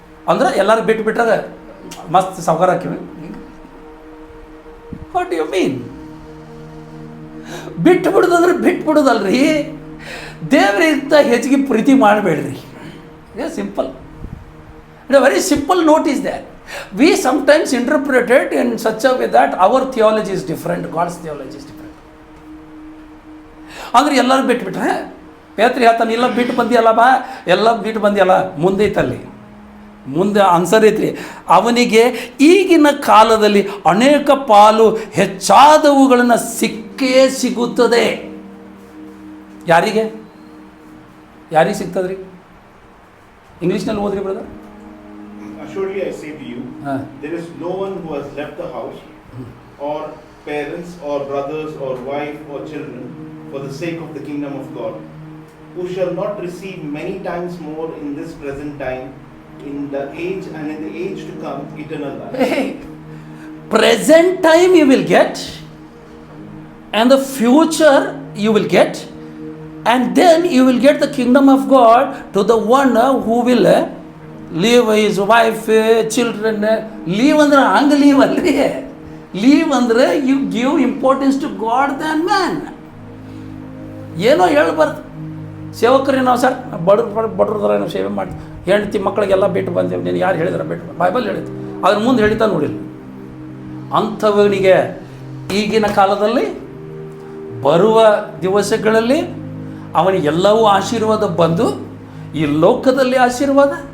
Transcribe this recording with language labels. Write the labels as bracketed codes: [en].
[kn] ಅಂದ್ರೆ ಎಲ್ಲರೂ ಬಿಟ್ಟರೆ ಮಸ್ತ್ ಸಾವುಕಾರ ಹಾಕಿವಿ. [en] What you mean? [kn] ಬಿಟ್ಟುಬಿಡೋದಂದ್ರೆ ಬಿಟ್ಬಿಡೋದಲ್ರಿ, ದೇವರಿಂದ ಹೆಚ್ಚಿಗೆ ಪ್ರೀತಿ ಮಾಡಬೇಡ್ರಿ. [en] It's simple. It's very simple note is that. We sometimes interpret it in such a way that our theology is different, God's theology is different. [kn] ಅಂದ್ರೆ ಎಲ್ಲರೂ ಬಿಟ್ಬಿಟ್ರೆ ಪೇತ್ರ ಹೇಳ್ತಾನೆ, ಇಲ್ಲ ಬಿಟ್ಟು ಬಂದಿಯಲ್ಲ ಬಾ, ಎಲ್ಲ ಬಿಟ್ಟು ಬಂದಿಯಲ್ಲ. ಮುಂದೆ ಐತಲ್ಲಿ, ಮುಂದೆ ಆನ್ಸರ್ ಐತ್ರಿ. ಅವನಿಗೆ ಈಗಿನ ಕಾಲದಲ್ಲಿ ಅನೇಕ ಪಾಲು ಹೆಚ್ಚಾದವುಗಳನ್ನು ಸಿಕ್ಕೇ ಸಿಗುತ್ತದೆ. ಯಾರಿಗೆ ಸಿಗ್ತದ್ರಿ? ಇಂಗ್ಲೀಷ್ನಲ್ಲಿ ಓದ್ರಿ brother. [en] Assuredly I say to you, there is no one who has left the house, or parents, or brothers, or wife, or children, for the sake of the kingdom of God, who shall not receive many times more in this present time, in the age and in the age to come, eternal life. Hey, present time you will get, and the future you will get, and then you will get the kingdom of God to the one who will leave his wife, children. Leave [kn] ಅಂದ್ರೆ ಹಂಗೆ leave ಅಲ್ರಿ. [en] Leave ಅಂದರೆ you give importance to God than man. [kn] ಏನೋ ಹೇಳ್ಬಾರ್ದು. ಸೇವಕರೇ ನಾವು sir ಬಡ್ರದಾರ ನಾವು ಸೇವೆ ಮಾಡ್ತೀವಿ, ಹೆಂಡತಿ ಮಕ್ಕಳಿಗೆಲ್ಲ ಬಿಟ್ಟು ಬಂದೇವು. ನೀನು ಯಾರು ಹೇಳಿದ್ರೆ ಬಿಟ್ಟು ಬೈಬಲ್ ಹೇಳಿದ್ದು, ಅದ್ರ ಮುಂದೆ ಹೇಳಿತಾ ನೋಡಿಲ್ಲ. ಅಂಥವನಿಗೆ ಈಗಿನ ಕಾಲದಲ್ಲಿ ಬರುವ ದಿವಸಗಳಲ್ಲಿ ಅವನಿಗೆಲ್ಲವೂ ಆಶೀರ್ವಾದ ಬಂದು ಈ ಲೋಕದಲ್ಲಿ ಆಶೀರ್ವಾದ